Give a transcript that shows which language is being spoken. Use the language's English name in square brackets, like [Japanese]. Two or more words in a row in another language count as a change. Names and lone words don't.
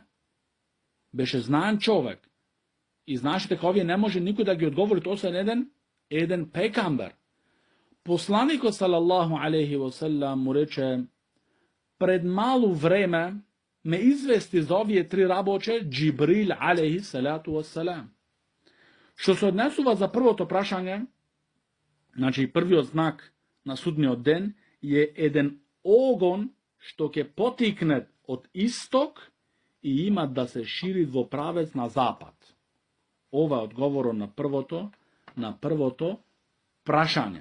[Macedonian] Беше знаен човек. И знаеше дека овие не може никој да ги одговори, освен еден пекамбер. Посланикот [Arabic] صلى الله عليه وسلم [Macedonian] му рече, пред малу време ме извести за овие 3 работе Џибрил [Arabic] عليه الصلاة والسلام. [Macedonian] Што се однесува за првото прашање, значи првиот знак на судниот ден е еден огон што ќе потикне од исток и има да се шири во правец на запад. Ова е одговорот на првото прашање.